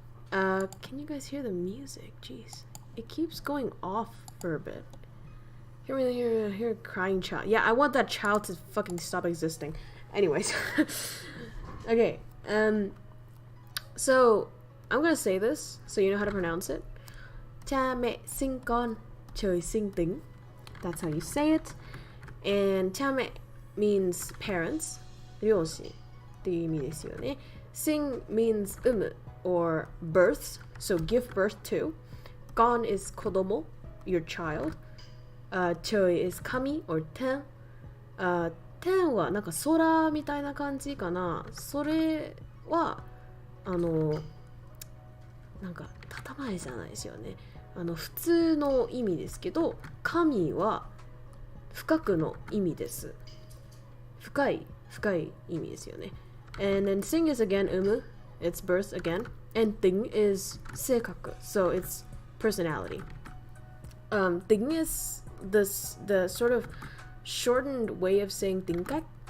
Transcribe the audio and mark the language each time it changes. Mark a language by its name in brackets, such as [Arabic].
[English] Can you guys hear the music? Jeez. It keeps going off for a bit. Hear a crying child. Yeah, I want that child to fucking stop existing. Anyways. Okay. So I'm gonna say this so you know how to pronounce it. [Vietnamese] Cha mẹ sinh con, trời sinh tính. [English] That's how you say it. And cha mẹ means parents. [Japanese] 両親っていう意味ですよね。 [English] Sing means 産む or births, so give birth to. Gon is 子供, your child. Choi is 神 or 天。 [Japanese] 天はなんか空みたいな感じかな。それはなんか建前じゃないですよね。普通の意味ですけど、神は深くの意味です。深い意味ですよね。 [English] And then sing is again 産む it's birth again. And ting is 性格 so it's personality. Ting is the sort of shortened way of saying tingkai.